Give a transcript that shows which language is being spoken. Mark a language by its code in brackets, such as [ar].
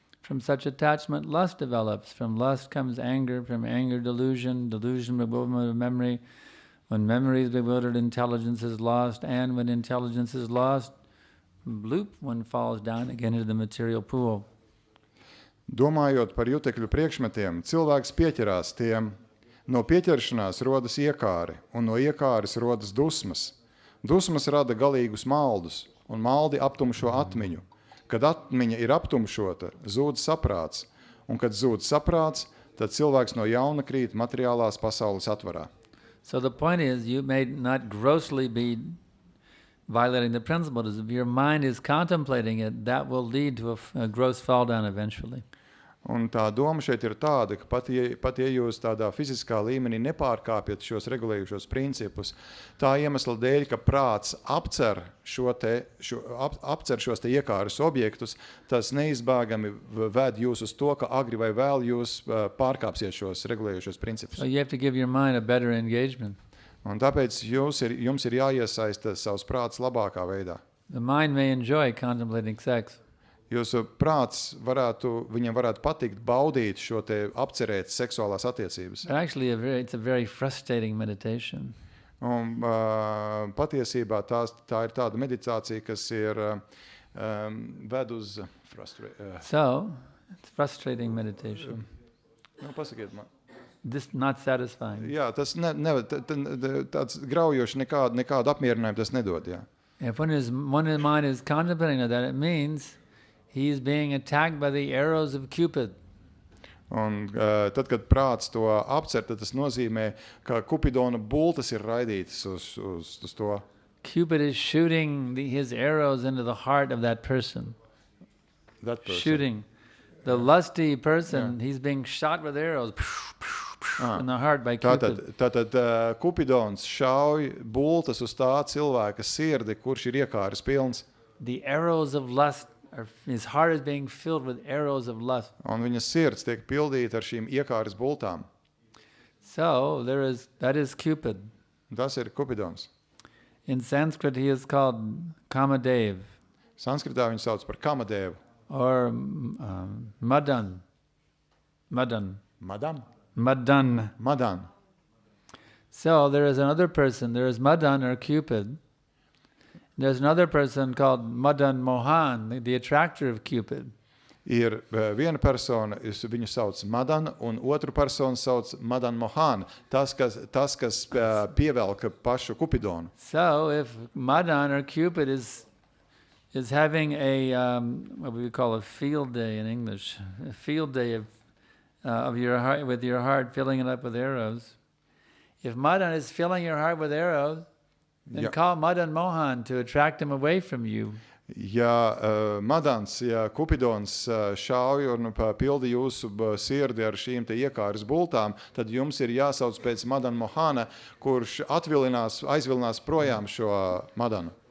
[en] From such attachment, lust develops. From lust comes anger. From anger, delusion. Delusion, bewilderment of memory. When memory is bewildered, intelligence is lost. And when intelligence is lost, bloop, one falls down again into the material pool. [lv] Domājot par jutekļu priekšmetiem, cilvēks pieķerās tiem. No pieķeršanās rodas iekāri, un no iekāres rodas dusmas. Dusmas rada galīgus maldus, un maldi aptumšo atmiņu. Kad atmiņa ir aptumšota, zūd saprāts, un kad zūd saprāts, tad cilvēks no jauna krīt materiālās pasaules atvarā. [en] So the point is, you may not grossly be violating the principle. If your mind is contemplating it, that will lead to a gross fall down eventually. [lv] Un tā doma šeit ir tāda, ka pat ja jūs tādā fiziskā līmenī nepārkāpjat šos regulējušos principus, tā iemesla dēļ, ka prāts apcer šos te iekāras objektus, tas neizbēgami ved jūs uz to, ka agri vai vēl jūs pārkāpsiet šos regulējušos principus. [en] So you have to give your mind a better engagement. [lv] Un tāpēc jums ir jāiesaista savs prāts labākā veidā. [en] The mind may enjoy contemplating sex. [lv] Jūsu prāts viņam varētu patikt baudīt šo te apcerēt seksuālās attiecības. [en] But actually, it's a very frustrating meditation. [lv] Un patiesībā tā ir tāda meditācija, kas ir ved uz [en] So, it's frustrating meditation. [lv] Pasakiet man. [en] This not satisfying. [lv] Jā, tas tāds graujoši nekādu apmierinājumu tas nedod, jā. [en] If one mind is contemplating that, it means he is being attacked by the arrows of Cupid. [lv] Un tad, kad prāts to apcer, tad tas nozīmē, ka Kupidona bultas ir raidītas uz to. [en] Cupid is shooting his arrows into the heart of that person. That person. Shooting. The lusty person, he's being shot with arrows. in the heart by Cupid. [lv] Tātad Kupidons šauj bultas uz tā cilvēka sirdi, kurš ir iekāris pilns. [en] The arrows of lust, his heart is being filled with arrows of lust. [lv] Un viņa sirds tiek pildīta ar šīm iekāris bultām. [en] So that is Cupid. [lv] Tas ir Kupidons. [en] In Sanskrit, he is called Kamadev [lv] Sanskritā viņu sauc par Kamadevu. [en] or Madan. Madam? Madan. So there is another person. There is Madan or Cupid. There's another person called Madan Mohan, the attractor of Cupid. [lv] Ir viena persona, viņu sauc Madan, un otru personu sauc Madan Mohan, tas, kas pievelka pašu Kupidonu. [en] So if Madan or Cupid is having a what we call a field day in English, a field day of your heart, with your heart, filling it up with arrows. If Madan is filling your heart with arrows, then call Madan Mohan to attract him away from you. [lv] Ja Madans, ja Kupidons šauj un pildi jūsu sirdi ar šīm te iekāras bultām, tad jums ir jāsauc pēc Madan Mohana, kurš aizvilinās projām šo Madanu.